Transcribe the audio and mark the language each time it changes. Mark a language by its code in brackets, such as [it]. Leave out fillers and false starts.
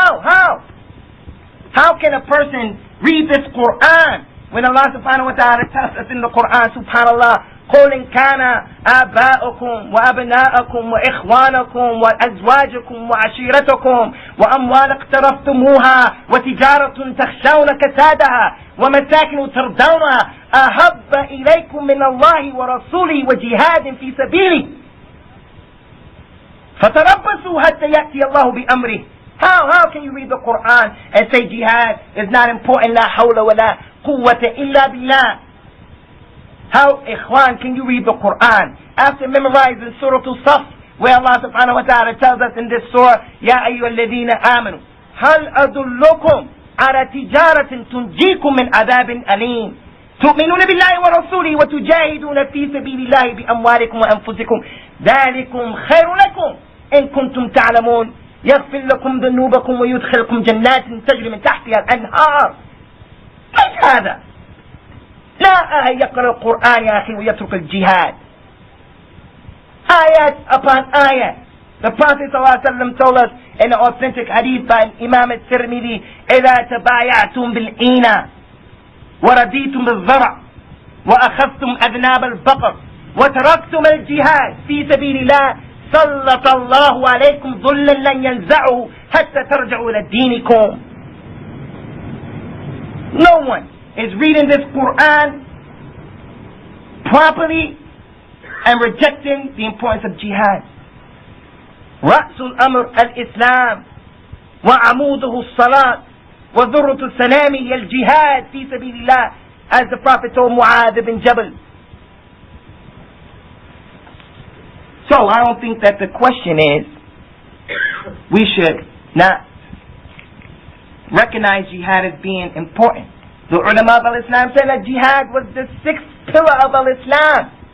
[en] How can a person read this Qur'an when Allah subhanahu wa ta'ala tells us in the Qur'an, subhanallah, [ar] قُلْ إِنْ كَانَ آبَاؤُكُمْ وَأَبْنَاءَكُمْ وَإِخْوَانَكُمْ وَأَزْوَاجُكُمْ وَعَشِيرَتُكُمْ وَأَمْوَالَ اقْتَرَفْتُمُوهَا وَتِجَارَةٌ تَخْشَوْنَ كَسَادَهَا وَمَسَاكِنُ تَرْضَوْنَهَا أَحَبَّ إِلَيْكُم مِّنَ اللَّهِ وَرَسُولِهِ وَجِهَادٍ فِي سَبِيلِهِ فَتَرَبَّصُوا حَتَّى يَأْتِيَ اللَّهُ بِأَمْرِهِ. [en] How can you read the Qur'an and say jihad is not important? La hawla wa la quwwata illa billah. How, ikhwan, can you read the Qur'an after memorizing Surah Al-Saf, where Allah subhanahu wa ta'ala tells us in this surah, [ar] Ya ayyuhalladhina amanu, hal adullukum ala tijaratin tunjikum min adabin alim. تؤمنون بالله ورسوله وتجاهدون في سبيل الله بأموالكم وأنفسكم ذلكم خير لكم إن كنتم تعلمون يغفر لكم ذنوبكم ويدخلكم جنات تجري من تحتها الأنهار. كيف هذا؟ لا يقرأ القرآن يا أخي ويترك الجهاد. آيات upon ayat. [en] The Prophet ﷺ told us in the authentic hadith by Imam al-Tirmidhi, [ar] إذا تبايعتم بالعينة ورضيتم بالزرع وأخذتم أذناب البقر وتركتم الجهاد في سبيل الله سلط الله عليكم ظلا لن ينزعه حتى ترجعوا إلى دينكم. [en] No one is reading this Qur'an properly and rejecting the importance of jihad. [ar] رأس الأمر الإسلام وعموده الصلاة وذرة السلام هي الجهاد في سبيل الله, [en] as the Prophet told Mu'adh bin Jabal. So I don't think that the question is we should not recognize jihad as being important. The ulama of al-Islam said that jihad was the sixth pillar of al-Islam.